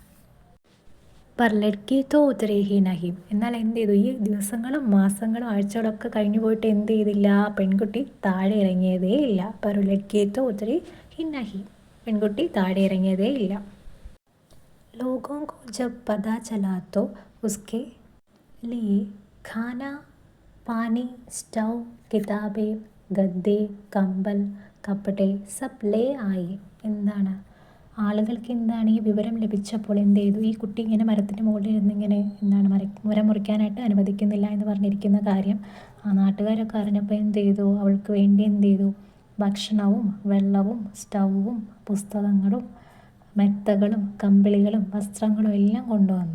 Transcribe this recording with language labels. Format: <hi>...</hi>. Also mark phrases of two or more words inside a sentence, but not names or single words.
<hi>पर लड़की तो उतरे ही नहीं.</hi> <ml>എന്നാൽ എന്ത് ചെയ്തു? ഈ ദിവസങ്ങളും മാസങ്ങളും ആഴ്ചകളൊക്കെ കഴിഞ്ഞു പോയിട്ട് എന്ത് ചെയ്തില്ല? ആ പെൺകുട്ടി താഴെ ഇറങ്ങിയതേ ഇല്ല.</ml> <hi>पर लड़की तो उतरे ही नहीं.</hi> <ml>പെൺകുട്ടി താഴെ ഇറങ്ങിയതേ ഇല്ല.</ml> <hi>ലോഗോं को जब पता चला तो उसके लिए खाना, पानी, स्टव, किताबें, गद्दे, कंबल, कपड़े सब ले आए.</hi> <ml>എന്താണ്? ആളുകൾക്ക് എന്താണ് ഈ വിവരം ലഭിച്ചപ്പോൾ എന്ത് ചെയ്തു? ഈ കുട്ടി ഇങ്ങനെ മരത്തിൻ്റെ മുകളിൽ ഇരുന്നിങ്ങനെ എന്താണ് മരം മുറിക്കാനായിട്ട് അനുവദിക്കുന്നില്ല എന്ന് പറഞ്ഞിരിക്കുന്ന കാര്യം ആ നാട്ടുകാരൊക്കെ അറിഞ്ഞപ്പോൾ എന്ത് ചെയ്തു? അവൾക്ക് വേണ്ടി എന്ത് ചെയ്തു? ഭക്ഷണവും വെള്ളവും സ്റ്റൗവും പുസ്തകങ്ങളും മെത്തകളും കമ്പിളികളും വസ്ത്രങ്ങളും എല്ലാം കൊണ്ടുവന്നു.</ml>